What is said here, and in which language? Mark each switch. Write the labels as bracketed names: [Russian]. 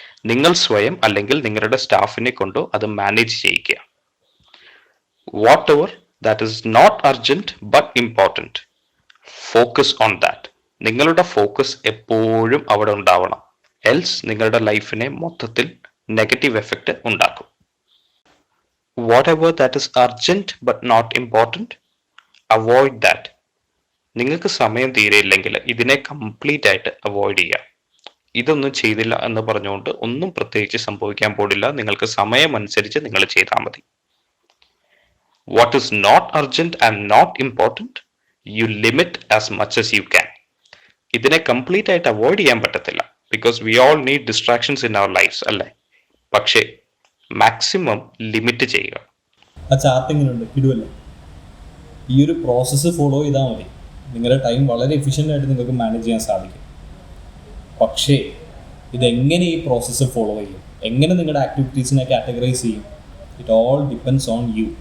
[Malayalam] നിങ്ങൾ സ്വയം അല്ലെങ്കിൽ നിങ്ങളുടെ സ്റ്റാഫിനെ കൊണ്ടോ അത് മാനേജ് ചെയ്യിക്കുക. [English] Whatever that is not urgent but important focus on that. [Malayalam] നിങ്ങളുടെ ഫോക്കസ് എപ്പോഴും അവിടെ ഉണ്ടാവണം. എൽസ് നിങ്ങളുടെ ലൈഫിനെ മൊത്തത്തിൽ നെഗറ്റീവ് എഫക്റ്റ് ഉണ്ടാക്കും. [English] Whatever that is urgent but not important, avoid that. [Malayalam] നിങ്ങൾക്ക് സമയം തീരെയില്ലെങ്കിൽ ഇതിനെ കംപ്ലീറ്റ് ആയിട്ട് അവോയ്ഡ് ചെയ്യുക. ഇതൊന്നും ചെയ്തില്ല എന്ന് പറഞ്ഞുകൊണ്ട് ഒന്നും പ്രത്യേകിച്ച് സംഭവിക്കാൻ പോടില്ല. നിങ്ങൾക്ക് സമയം അനുസരിച്ച് നിങ്ങൾ ചെയ്താൽ മതി. [English] What is not urgent and not important, you limit as much as you can. [Malayalam] ഇതിനെ കംപ്ലീറ്റ് ആയിട്ട് അവോയ്ഡ് ചെയ്യാൻ പറ്റത്തില്ല, [English] because we all need distractions in our lifes, [Malayalam] അല്ലേ? പക്ഷേ മാക്സിമം ലിമിറ്റ് ചെയ്യുക. ആ ചാർട്ട് എങ്ങനെയുണ്ട്? ഇടുമല്ലോ. ഈ ഒരു പ്രോസസ്സ് ഫോളോ ചെയ്താൽ മതി. നിങ്ങളുടെ ടൈം വളരെ എഫിഷ്യൻ്റ് ആയിട്ട് നിങ്ങൾക്ക് മാനേജ് ചെയ്യാൻ സാധിക്കും. പക്ഷേ ഇതെങ്ങനെ ഈ പ്രോസസ്സ് ഫോളോ ചെയ്യും, എങ്ങനെ നിങ്ങളുടെ ആക്ടിവിറ്റീസിനെ കാറ്റഗറൈസ് ചെയ്യും, [English] It all depends on you.